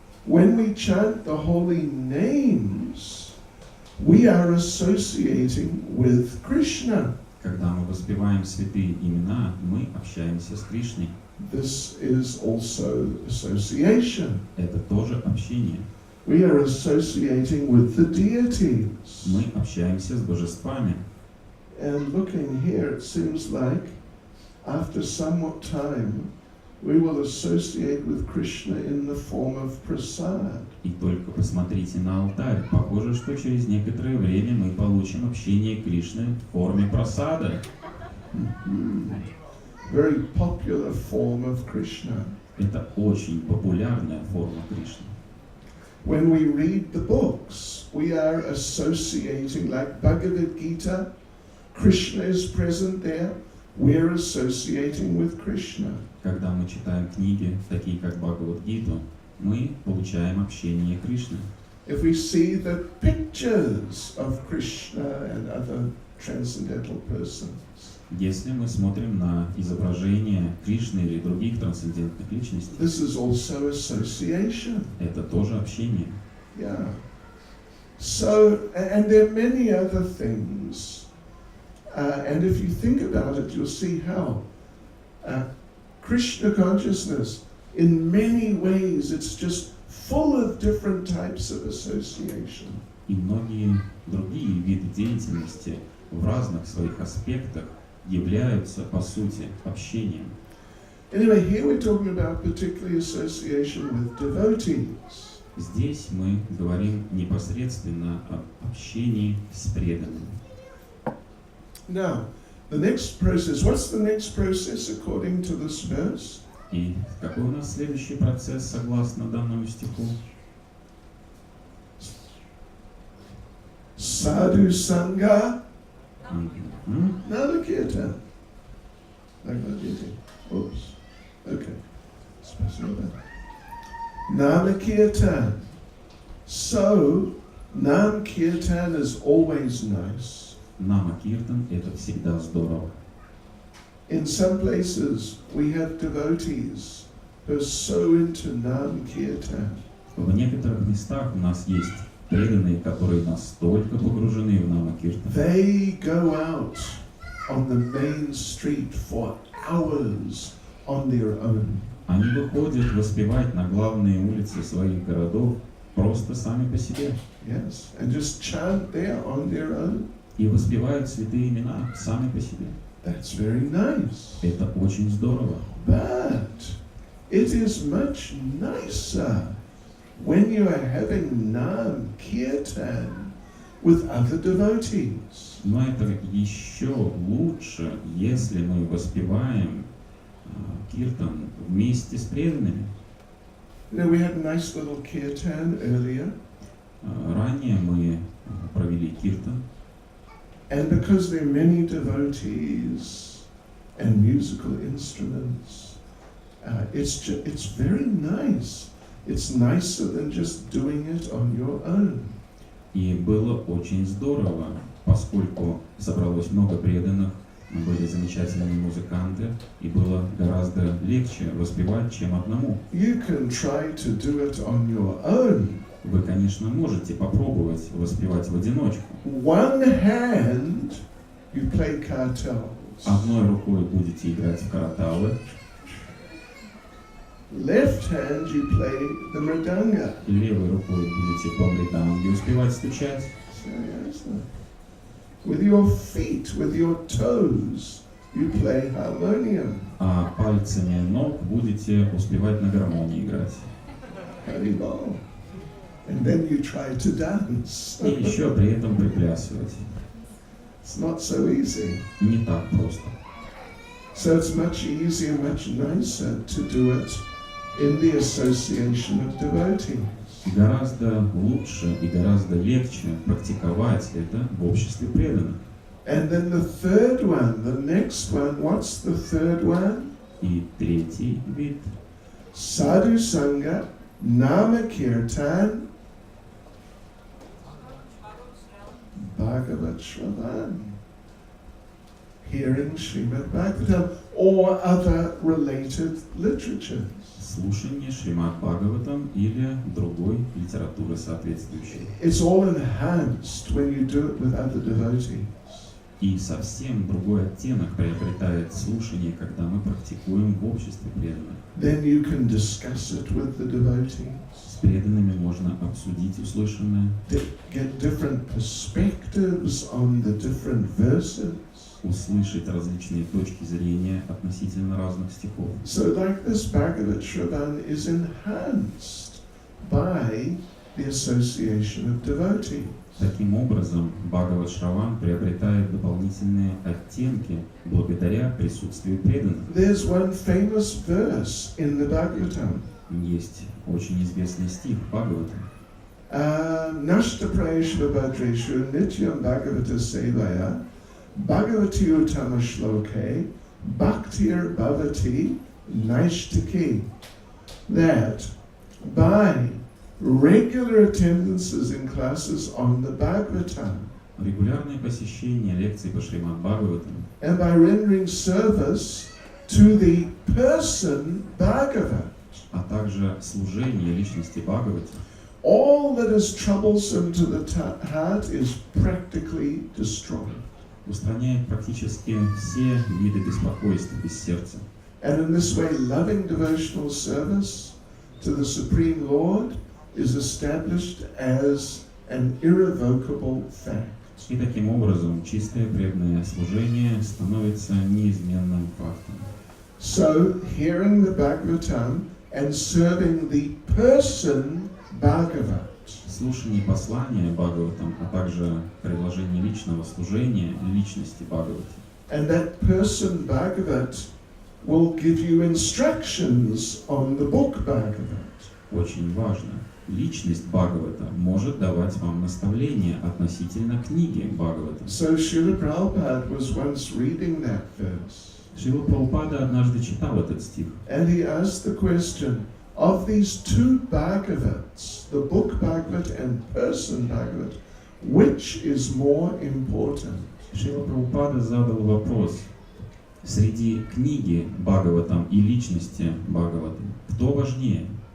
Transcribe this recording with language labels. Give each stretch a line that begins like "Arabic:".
English: When we chant the holy names, we are associating with Krishna.
Russian: Когда мы воспеваем святые имена, мы общаемся с Кришной.
English: This is also association.
Russian: Это тоже общение.
English: We are associating with the deities.
Russian: Мы общаемся с божествами.
English: And looking here, it seems like after somewhat time, we will associate with Krishna in the form of prasad.
Russian: И только посмотрите на алтарь. Похоже, что через некоторое время мы получим общение Кришны в форме прасада.
English: Very popular form of Krishna.
Russian: Это очень популярная форма Кришны.
English: When we read the books, we are associating, like Bhagavad Gita, Krishna is present there, we're associating with Krishna.
Russian: Когда мы читаем книги, такие как Бхагавад-гиту, мы получаем общение Кришны.
English: If we see the pictures of Krishna and other transcendental persons,
Russian: Если мы смотрим на изображения Кришны или других трансцендентных личностей,
English: this is also association.
Russian: это тоже общение.
English: Yeah. So, and there are many other things. And if you think about it, you'll see how Krishna consciousness, in many ways, it's just full of different types of association.
Russian: И многие другие виды деятельности в разных своих аспектах являются, по сути, общением.
English: Anyway, here we're talking about particularly association with devotees.
Russian: Здесь мы говорим непосредственно об общении с преданными.
English: Now, the next process, what's the next process according to this verse?
Russian: И какой у нас следующий процесс согласно данному стиху?
Sanskrit: Sadhu Sangha Мгм. Namakirtan.
English: Oops. Okay.
Russian: Спасибо.
English: Namakirtan. So, Nam Kirtan is always nice.
Russian: Нама Киртан — это всегда здорово.
English: In some places, we have devotees who are so into Nam Kirtan.
Russian: В некоторых местах у нас есть преданные, которые настолько погружены в Нама Киртан.
English: They go out on the main street for hours on their own.
Russian: Они выходят воспевать на главные улицы своих городов просто сами по себе.
English: Yes, and just chant there on their own.
Russian: И воспевают святые имена сами по себе.
English: That's very nice.
Russian: Это очень здорово.
English: But it is much nicer when you are having Nam Kirtan with other devotees.
Russian: Но это еще лучше, если мы воспеваем киртан вместе с преданными.
English: You know, we had a nice little kirtan earlier,
Russian: Ранее мы провели киртан,
English: and because there are many devotees and musical instruments, it's very nice. It's nicer than just doing it on your own.
Russian: и было очень здорово, поскольку собралось много преданных, были замечательные музыканты, и было гораздо легче воспевать, чем одному.
English: You can try to do it on your own.
Russian: Вы, конечно, можете попробовать воспевать в одиночку.
English: One hand, you play kartals.
Russian: Одной рукой будете играть в караталы,
English: Left hand, you play the mridanga.
Russian: левой рукой будете по мриданге успевать стучать.
English: Seriously. With your feet, with your toes, you play harmonium.
Russian: А пальцами ног будете успевать на гармонии играть.
Sanskrit: Haribol.
English: And then you try to dance.
Russian: И еще при этом приплясывать.
English: It's not so easy.
Russian: Не так просто.
English: So it's much easier, much nicer to do it in the association of devotees.
Russian: Гораздо лучше и гораздо легче практиковать это в обществе преданных.
English: And then the third one, the next one, what's the third one?
Russian: И третий вид
Sanskrit: Sadhu Sangha, Nama Kirtan, Bhagavat Shravan.
English: Hearing Srimad Bhagavatam or other related literatures.
Russian: слушание Шримад Бхагаватам или другой литературы соответствующей.
English: It's all enhanced when you do it with other devotees.
Russian: И совсем другой оттенок приобретает слушание, когда мы практикуем в обществе преданных.
English: Then you can discuss it with the devotees.
Russian: С преданными можно обсудить услышанное,
English: Get different perspectives on the different verses.
Russian: услышать различные точки зрения относительно разных стихов.
English: So like this Bhagavat Shravan is enhanced by the association of devotees.
Russian: Таким образом, Бхагават Шраван приобретает дополнительные оттенки благодаря присутствию преданных.
English: There's one famous verse in the Bhagavatam.
Russian: Есть очень известный стих Бхагавата.
Sanskrit: Nashta Prayeshva Bhadreshu Nityam Bhagavata Sevaya Bhagavati Uttama Shloke Bhaktir Bhavati Naishtaki.
English: That by regular attendances in classes on the Bhagavatam
Russian: Регулярное посещение лекций по Шримад Бхагаватам
English: and by rendering service to the person Bhagavat,
Russian: а также служение личности Бхагавати,
English: all that is troublesome to the heart is practically destroyed.
Russian: устраняет практически все виды беспокойства из сердца.
English: And in this way, loving devotional service to the Supreme Lord is established as an irrevocable fact.
Russian: И таким образом чистое преданное служение становится неизменным фактом.
English: So, hearing the Bhagavatam and serving the person Bhagavat.
Russian: Слушание послания Бхагаватам, а также предложение личного служения личности Бхагавати.
English: And that person Bhagavat will give you instructions on the book Bhagavat.
Russian: Очень важно. Личность Бхагавата может давать вам наставления относительно книги Бхагавата.
English: So Srila Prabhupada was once reading that verse.
Russian: Шрила Прабхупада однажды читал этот стих.
English: And he asked the question, of these two Bhagavats, the book Bhagavat and person Bhagavat, which is more important?
Russian: Шрила Прабхупада задал вопрос. Среди книги Бхагаватам и личности Бхагаватам, кто важнее?